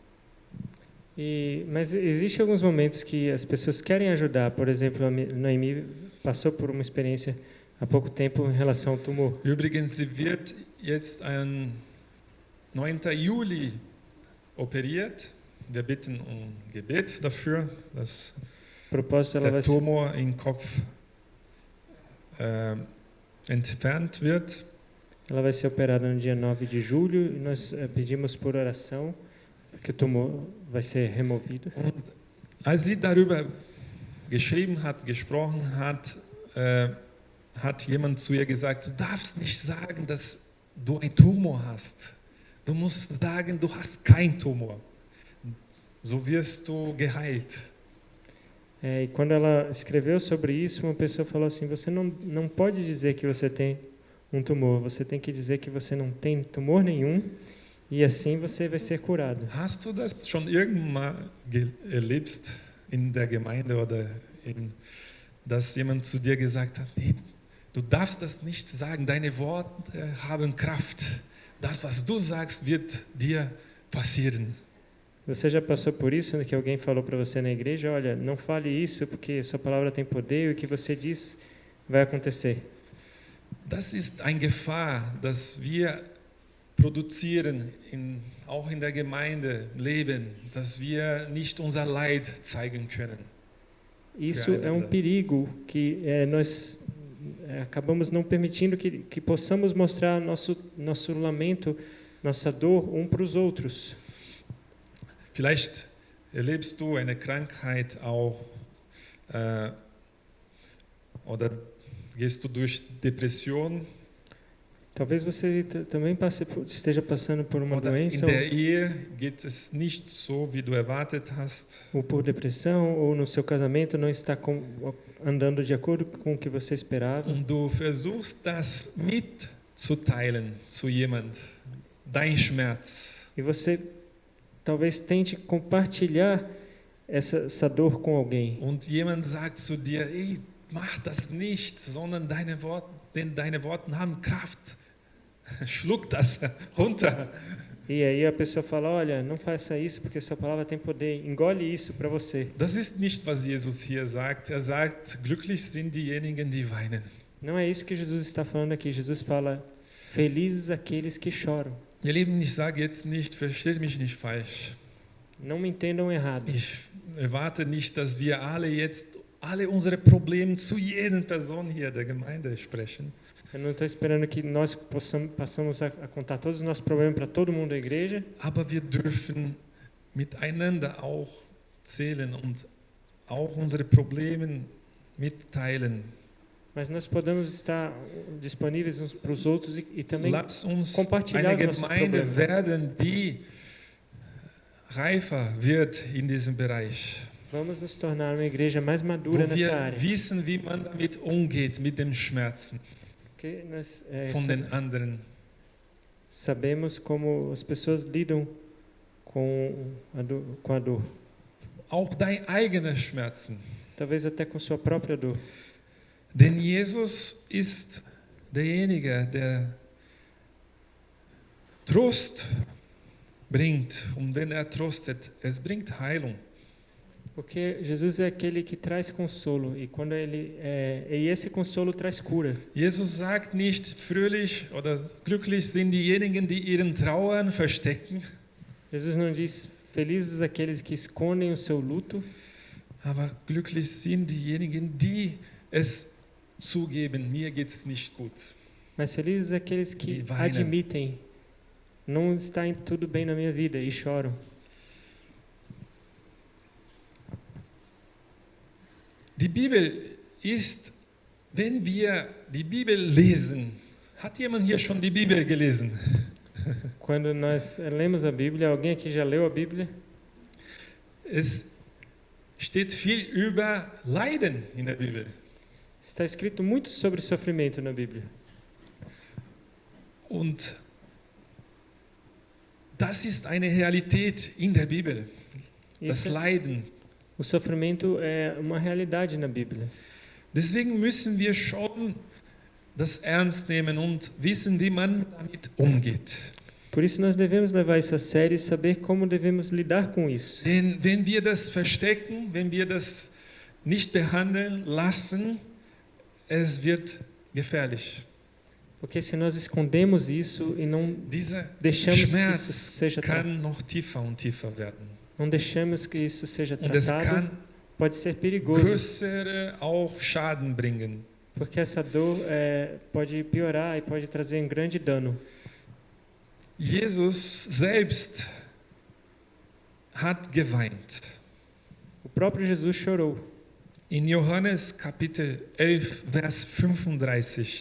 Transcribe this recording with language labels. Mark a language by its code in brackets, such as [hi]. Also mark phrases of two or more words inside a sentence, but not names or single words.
[pt] Mas existem alguns momentos que as pessoas querem ajudar. Por exemplo, a Noemi passou por uma experiência há pouco tempo em relação ao tumor. [de] Übrigens, sie wird jetzt am 9. Juli operiert. Wir bitten um Gebet dafür, dass [pt] Propósito, ela [de] der [pt] vai [de] Tumor im Kopf entfernt wird. [pt] ela vai ser operada no dia 9 de julho e nós pedimos por oração que o tumor vai ser removido. [de] Und als sie darüber geschrieben hat, gesprochen hat, hat jemand zu ihr gesagt, du darfst nicht sagen, dass du einen Tumor hast. Du musst sagen, du hast keinen Tumor. So wirst du geheilt. [pt] E quando ela escreveu sobre isso, uma pessoa falou assim, você não pode dizer que você tem um tumor, você tem que dizer que você não tem tumor nenhum e assim você vai ser curado. [de] Hast du das schon irgendwann mal erlebt in der Gemeinde oder dass jemand zu dir gesagt hat, nee, du darfst das nicht sagen, deine Worte haben Kraft. Das, was du sagst, wird dir passieren. [pt] Você já passou por isso, que alguém falou para você na igreja, olha, não fale isso porque sua palavra tem poder e o que você diz vai acontecer. [de] Das ist eine Gefahr, dass wir produzieren, auch in der Gemeinde leben, dass wir nicht unser Leid zeigen können. [pt] Isso é um perigo que nós acabamos não permitindo que possamos mostrar nosso lamento, nossa dor para os outros. [de] Vielleicht erlebst du eine Krankheit auch oder gehst du durch Depression. [pt] Talvez você também esteja passando por uma [de] Oder in [pt] doença [de] der Ehe geht es nicht so, wie du erwartet hast. [pt] ou por depressão, ou no seu casamento não está andando de acordo com o que você esperava. [de] Und du versuchst das mitzuteilen zu jemand, dein Schmerz. [pt] E você talvez tente compartilhar essa dor com alguém. [de] Und jemand sagt zu dir, ey, mach das nicht, sondern denn deine Worte haben Kraft. Schluck das runter. [pt] E aí a pessoa fala, olha, não faça isso porque sua palavra tem poder, engole isso para você. [de] Das ist nicht, was Jesus hier sagt. Er sagt, glücklich sind diejenigen, die weinen. [pt] Não é isso que Jesus está falando aqui. Jesus fala, felizes aqueles que choram. [de] Ihr Lieben, ich sage jetzt nicht, versteht mich nicht falsch. [pt] Não me entendam errado. [de] Ich erwarte nicht, dass wir alle unsere Probleme zu jeder Person hier der Gemeinde sprechen. [pt] Eu não estou esperando que nós passamos a contar todos os nossos problemas para todo mundo da igreja. [de] Aber wir dürfen miteinander auch zählen und auch unsere Probleme mitteilen. [pt] Mas nós podemos estar disponíveis uns para os outros e também [de] Lass uns [pt] compartilhar [de] eine [pt] os nossos [de] Gemeinde [pt] problemas. [de] werden, die reifer wird in diesem Bereich. [pt] Vamos nos tornar uma igreja mais madura [de] wo [pt] nessa [de] wir [pt] área. [de] wissen, wie man damit umgeht, mit dem Schmerzen [pt] Porque nós [de] von den anderen. [pt] sabemos como as pessoas lidam com a dor. [de] Auch deine eigenen Schmerzen. [pt] Talvez até com sua própria dor. [de] Denn Jesus ist derjenige, der Trost bringt. Und wenn er tröstet, es bringt Heilung. [pt] Porque Jesus é aquele que traz consolo e quando e esse consolo traz cura. [de] Jesus sagt nicht, fröhlich oder glücklich sind diejenigen, die ihren Trauern verstecken, [pt] Jesus não diz felizes aqueles que escondem o seu luto, [de] aber glücklich sind diejenigen, die es zugeben, mir geht's nicht gut. [pt] mas felizes aqueles que [de] Die weinen. [pt] admitem não está tudo bem na minha vida e choram. [de] Die Bibel ist, wenn wir die Bibel lesen, hat jemand hier schon die Bibel gelesen? [pt] Quando nós lemos a Bíblia, alguém aqui já leu a Bíblia? [de] Es steht viel über Leiden in der Bibel. [pt] Está escrito muito sobre sofrimento na Bíblia. [de] Und das ist eine Realität in der Bibel, das [pt] Isso, [de] Leiden. [pt] o sofrimento é uma realidade na Bíblia. [de] Deswegen müssen wir schon das ernst nehmen und wissen, wie man damit umgeht. [pt] Por isso nós devemos levar isso a sério e saber como devemos lidar com isso. [de] Denn wenn wir das verstecken, wenn wir das nicht behandeln lassen, es wird gefährlich. [pt] Porque se nós escondemos isso e não [de] Dieser [pt] deixamos que isso [de] Schmerz [pt] seja [de] kann noch tiefer und tiefer werden. [pt] não deixamos que isso seja [de] Und es [pt] tratado, [de] kann [pt] pode ser perigoso, [de] größere auch Schaden bringen. [pt] porque essa dor pode piorar e pode trazer um grande dano. [de] Jesus selbst hat geweint. [pt] O próprio Jesus chorou. [de] In Johannes Kapitel 11, Vers 35.